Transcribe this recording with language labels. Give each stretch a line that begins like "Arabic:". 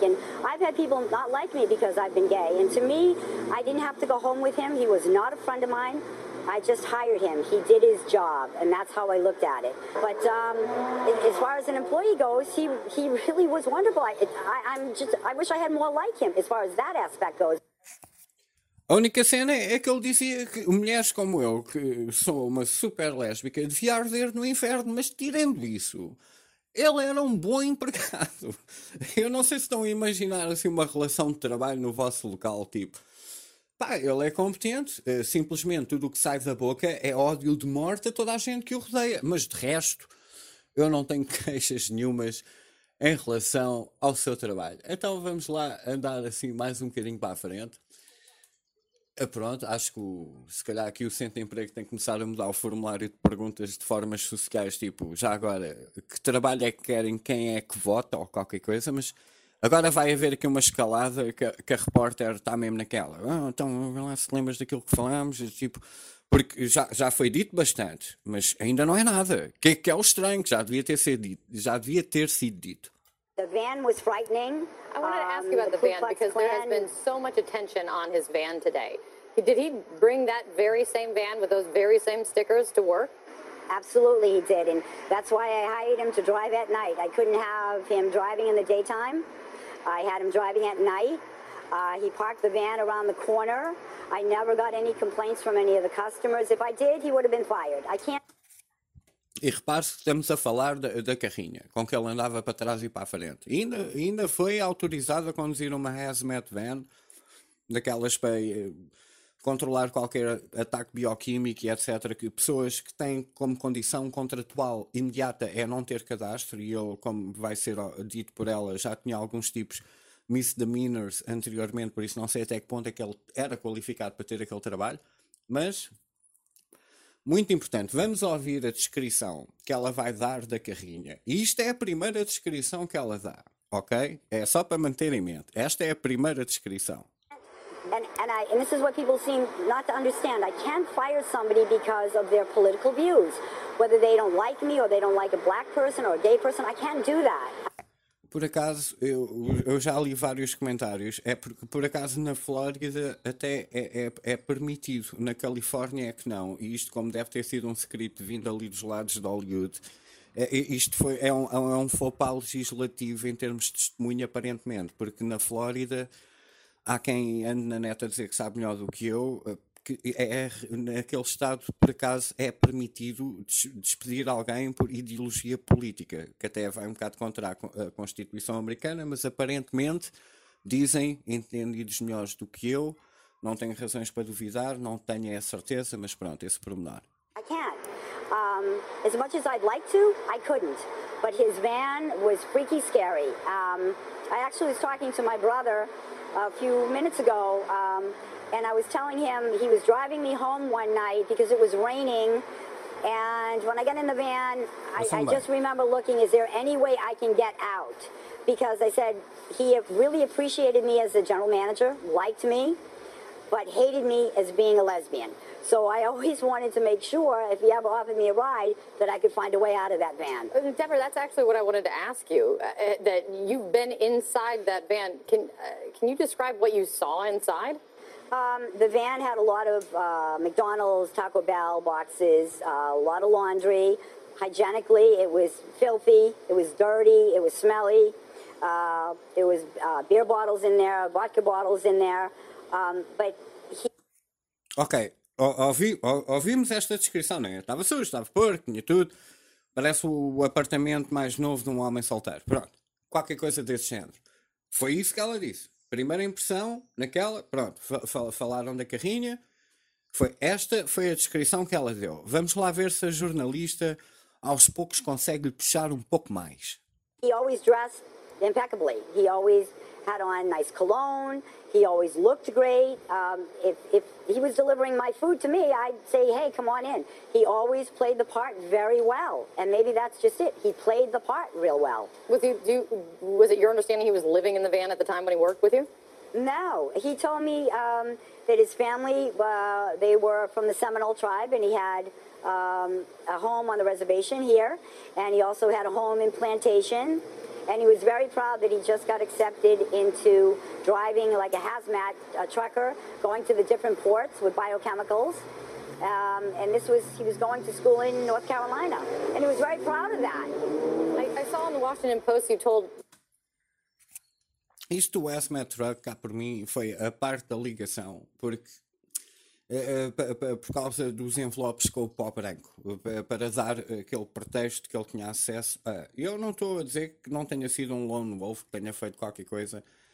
English: And I've had people not like me because I've been gay. And to me, I didn't have to go home with him. He was not a friend of mine. I just hired him. He did his job, and that's how I looked at it. But as far as an employee goes, he really was wonderful. I wish I had more like him as far as that aspect goes.
Portuguese: A única cena é que ele dizia que mulheres como eu, que sou uma super lésbica, devia arder no inferno, mas tirando isso, ele era um bom empregado. Eu não sei se estão a imaginar assim uma relação de trabalho no vosso local, tipo, pá, ele é competente, simplesmente tudo o que sai da boca é ódio de morte a toda a gente que o rodeia, mas de resto, eu não tenho queixas nenhumas em relação ao seu trabalho. Então vamos lá andar assim mais um bocadinho para a frente. Pronto, acho que se calhar aqui o Centro de Emprego tem que começar a mudar o formulário de perguntas de formas sociais, tipo, já agora, que trabalho é que querem, quem é que vota ou qualquer coisa, mas agora vai haver aqui uma escalada que a repórter está mesmo naquela. Ah, então, lá se lembras daquilo que falámos, tipo, porque já foi dito bastante, mas ainda não é nada. Que é o estranho, que já devia ter sido dito, já devia ter sido dito.
English: The van was frightening. I wanted to ask you about The the Ku van Klux because there has been Klan. so much attention on his van today. Did he bring that very same van with those very same stickers to work? Absolutely, he did. And that's why I hired him to drive at night. I couldn't have him driving in the daytime. I had him driving at night. He parked the van around the corner. I never got any complaints from any of the customers. If I did, he would have been fired. I can't.
Portuguese: E repare-se que estamos a falar da carrinha com que ele andava para trás e para a frente. E ainda foi autorizado a conduzir uma hazmat van daquelas para controlar qualquer ataque bioquímico e etc. Que pessoas que têm como condição contratual imediata é não ter cadastro e ele, como vai ser dito por ela, já tinha alguns tipos misdemeanors anteriormente, por isso não sei até que ponto é que ele era qualificado para ter aquele trabalho, mas. Muito importante, vamos ouvir a descrição que ela vai dar da carrinha. E isto é a primeira descrição que ela dá, ok? É só para manter em mente. Esta é a primeira descrição.
English: And this is what people seem not to understand. I can't fire somebody because of their political views. Whether they don't like me or they don't like a black person or a gay person, I can't do that.
Portuguese: Por acaso, eu já li vários comentários. É porque, por acaso, na Flórida até é permitido, na Califórnia é que não. E isto, como deve ter sido um script vindo ali dos lados de Hollywood, isto foi, é um faux pas legislativo em termos de testemunha, aparentemente. Porque na Flórida há quem ande na neta a dizer que sabe melhor do que eu. Que é naquele estado, por acaso, é permitido despedir alguém por ideologia política, que até vai um bocado contra a Constituição americana, mas aparentemente dizem, entendidos melhores do que eu, não tenho razões para duvidar, não tenho a certeza, mas pronto, esse pormenor.
English: I can't. As much as I'd like to, I couldn't. But his van was freaky scary. I actually was talking to my brother a few minutes ago, and I was telling him he was driving me home one night because it was raining. And when I got in the van, I
Portuguese: Passando bem.
English: just remember looking, is there any way I can get out? Because I said he really appreciated me as a general manager, liked me, but hated me as being a lesbian. So I always wanted to make sure, if he ever offered me a ride, that I could find a way out of that van. Deborah, that's actually what I wanted to ask you. That you've been inside that van. Can you describe what you saw inside? The van had a lot of McDonald's, Taco Bell boxes, a lot of laundry. Hygienically, it was filthy, it was dirty, it was smelly. There was beer bottles in there, vodka bottles in there. But he.
Portuguese: Ok, ouvimos esta descrição, não é? Estava sujo, estava porco, tinha tudo. Parece o apartamento mais novo de um homem solteiro. Pronto, qualquer coisa desse género. Foi isso que ela disse. Primeira impressão, naquela, pronto, falaram da carrinha. Foi a descrição que ela deu. Vamos lá ver se a jornalista aos poucos consegue puxar um pouco mais.
English: He always dressed impeccably. He always had on nice cologne. He always looked great. If he was delivering my food to me, I'd say, "Hey, come on in." He always played the part very well, and maybe that's just it. He played the part real well. Was it your understanding he was living in the van at the time when he worked with you? No, he told me that his family they were from the Seminole tribe, and he had a home on the reservation here, and he also had a home in Plantation. And he was very proud that he just got accepted into driving like a hazmat trucker, going to the different ports with biochemicals. And he was going to school in North Carolina. And he was very proud of that. I saw in the Washington Post you told.
Portuguese: Isto do hazmat truck, cá por mim, foi a parte da ligação, por causa dos envelopes com o pó branco, para dar aquele pretexto que ele tinha acesso a. Eu não estou a dizer que não tenha sido um lone wolf, que tenha feito qualquer coisa.